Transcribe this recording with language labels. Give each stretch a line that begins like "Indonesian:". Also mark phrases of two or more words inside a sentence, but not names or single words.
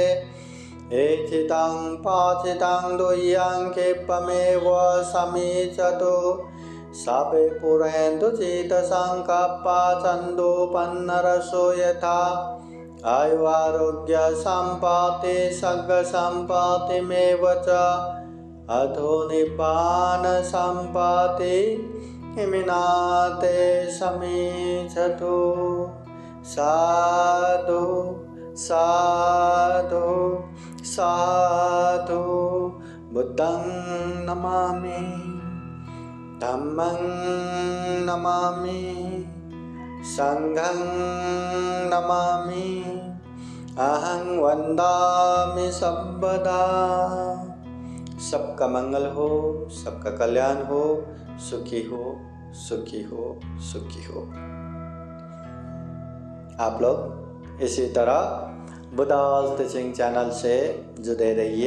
Pali: एचितं पाचितं दुह्यं क्षिप्रमेव समीचतु सवे पुरन्तु चित्तसङ्कल्पा छन्दोपन्नरसो यथा आयुरारोग्यसम्पत्ति सर्गसम्पत्तिमेव च अधो निब्बानसम्पत्ति हिमिनाते समीचतु। साधु साधु साधु। बुद्धं नमामि धम्मं नमामि संघं नमामि अहं वन्दामि सर्वदा।
Hindi: सबका मंगल हो, सबका कल्याण हो, सुखी हो सुखी हो सुखी हो। आप लोग इसी तरह बुद्धास टीचिंग चैनल से जुड़े रहिए।